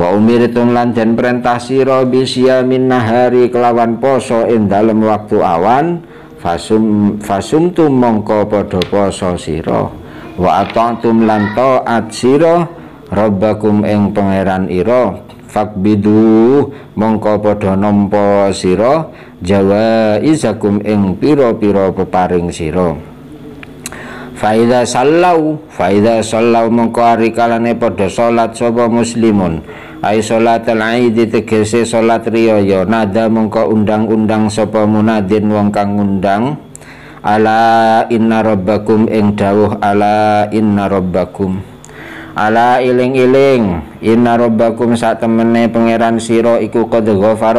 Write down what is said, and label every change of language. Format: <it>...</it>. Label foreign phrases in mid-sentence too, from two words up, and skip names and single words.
<jv>umirtum lan den perintah sira</jv> <ar>بصيام النهار</ar> <jv>kelawan poso ing dalem waktu awan fasumtum mongko padha poso sira</jv> <ar>وأطعتم</ar> <jv>lan ta'at sira rabbakum ing pangeran ira fakbidu mongko padha nampa sira jawaizakum ing pira-pira peparing sira</jv> <ar>فإذا صلوا</ar> <jv>mongko ari kalane padha salat sapa muslimun</jv> <ar>أي صلاة العيد</ar> <jv>tegese salat riyaya nada mongko undang-undang sapa munadin wong kang ngundang ala</jv> <ar>إن ربكم</ar> <jv>ing dawuh</jv> <ar>ألا إن ربكم ألا</ar> <jv>iling-iling</jv> <ar>إن ربكم</ar> <jv>sak temene pangeran sira iku</jv> <ar>قد غفر</ar>